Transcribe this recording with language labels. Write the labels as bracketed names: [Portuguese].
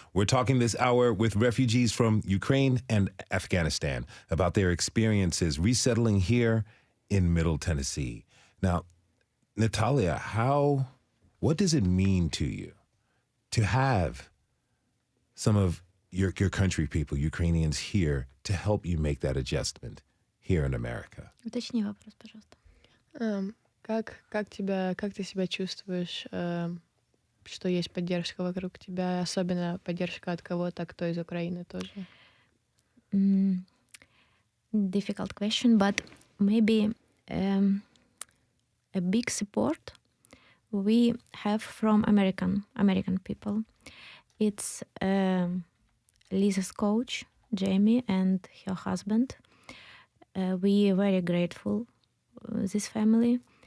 [English] We're talking this hour with refugees from Ukraine and Afghanistan about their experiences resettling here in Middle Tennessee. Now, Natalia, what does it mean to you to have some of your country people, Ukrainians, here to help you make that adjustment here in America? [Russian] Уточни вопрос, пожалуйста. Как ты себя чувствуешь, что есть поддержка вокруг тебя, особенно поддержка от кого-то, кто из Украины тоже? [English] Difficult question, but maybe a big support we have from American people. It's Lisa's coach, Jamie and her husband. We are very grateful, this family.